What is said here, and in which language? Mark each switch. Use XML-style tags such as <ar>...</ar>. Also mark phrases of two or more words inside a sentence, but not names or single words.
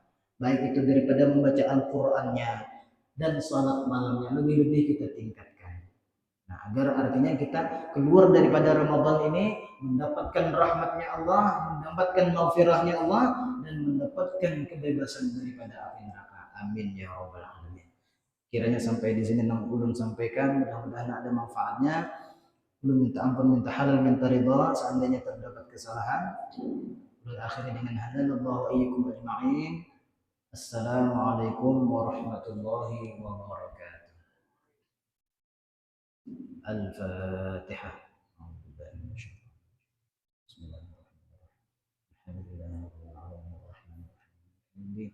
<id>Baik itu daripada membaca Al-Qur'annya dan salat malamnya lebih-lebih kita tingkatkan. Nah, agar artinya kita keluar daripada Ramadan ini mendapatkan rahmatnya Allah, mendapatkan maghfirahnya Allah, dan mendapatkan kebebasan daripada api neraka.</id> <ar>آمين يا رب العالمين.</ar> <bjn>Kiranya sampai di sini nang ulun sampaikan, mudah-mudahan ada manfaatnya. Ulun minta ampun, minta halal, minta ridha seandainya terdapat kesalahan. Ulun akhiri dengan</bjn> <ar>هدانا الله وإياكم أجمعين. السلام عليكم ورحمة الله وبركاته. الفاتحة. أعوذ بالله من الشيطان. بسم الله الرحمن الرحيم. الحمد لله رب العالمين الرحمن الرحيم.</ar>